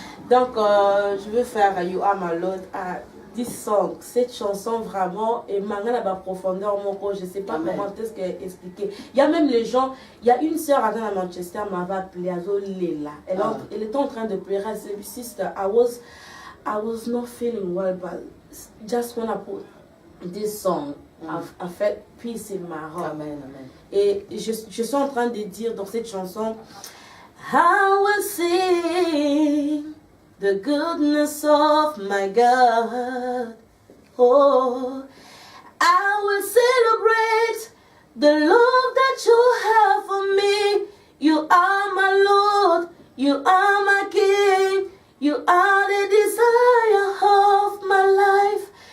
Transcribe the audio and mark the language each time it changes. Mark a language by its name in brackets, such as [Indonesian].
[French] Donc, je veux faire You Are My Lord à 10 songs. Cette chanson vraiment est mangala la profondeur mon corps, je sais pas comment est-ce que expliquer. Il y a même les gens, il y a une sœur à Manchester m'avait appelé Azo Lela. Elle était en train de pleurer. Elle dit, [English] sister, I was not feeling well, but just when I put this song, I felt peace in my heart. Amen, amen. [French] Et je suis en train de dire dans cette chanson, [English] I will sing the goodness of my God. Oh, I will celebrate the love that you have for me. You are my Lord, you are my King, you are the desire of my life.